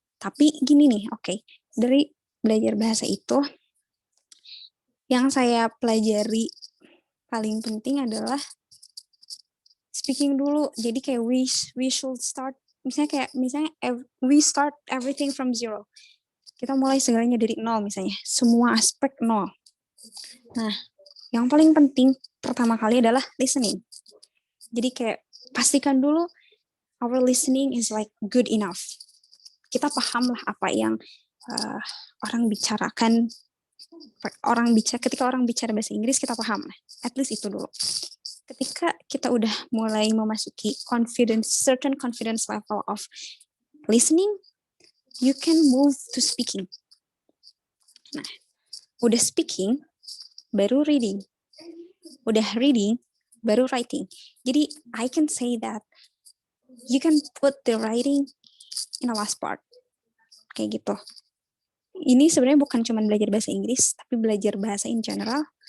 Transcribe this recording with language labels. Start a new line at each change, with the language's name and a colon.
Indonesian: Tapi gini nih, oke, dari belajar bahasa itu yang saya pelajari paling penting adalah speaking dulu. Jadi kayak
English: we should start, misalnya we start everything from zero.
Indonesian: Kita mulai segalanya dari nol misalnya. Semua aspek nol. Nah, yang paling penting pertama kali adalah listening. Jadi kayak pastikan dulu
English: our listening is like good enough.
Indonesian: Kita paham lah apa yang orang bicarakan. Ketika orang bicara bahasa Inggris kita paham lah.
English: At least
Indonesian: itu dulu. Ketika kita udah mulai memasuki
English: certain confidence level of listening, you can move to speaking.
Indonesian: Nah, udah speaking, baru reading. Udah reading, baru writing.
English: Jadi, I can say that you can put the writing in the last part.
Indonesian: Kayak gitu. Ini sebenarnya bukan cuma belajar bahasa Inggris, tapi belajar bahasa in general.